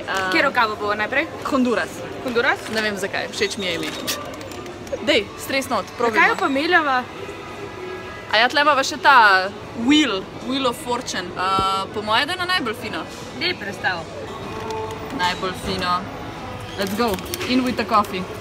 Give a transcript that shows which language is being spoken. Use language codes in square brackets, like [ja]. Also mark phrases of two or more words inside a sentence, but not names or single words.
[sl] Kjero kavo bo najprej? Honduras. Honduras? Ne vem zakaj, všeč mi je ime. Dej, stres not, probimo. Kaj jo pa meljava? A ja, tle imava še ta Wheel of Fortune. Po moje, da je na najbolj fino. Dej predstav. Najbolj fino. [en] Let's go. In with the coffee.